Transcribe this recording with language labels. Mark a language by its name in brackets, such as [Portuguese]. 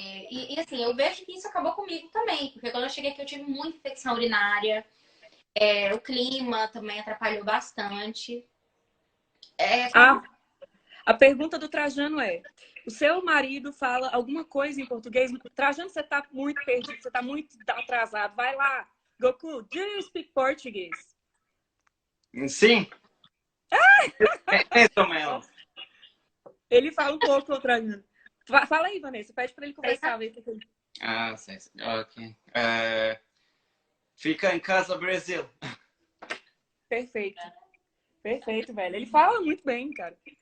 [Portuguese] E assim, eu vejo que isso acabou comigo também, porque quando eu cheguei aqui eu tive muita infecção urinária, o clima também atrapalhou bastante. Ah, a pergunta do Trajano é: o seu marido fala alguma coisa em português? Trajano, você tá muito perdido, você tá muito atrasado. Vai lá, [English] Goku, do you speak Portuguese? [Portuguese] Sim, mais ou menos. Ele fala um pouco, o Trajano. Fala aí, Vanessa, pede pra ele conversar. Ver o que ele... Ah, sim, ok. Fica em casa, Brasil. Perfeito. Perfeito, velho. Ele fala muito bem, cara.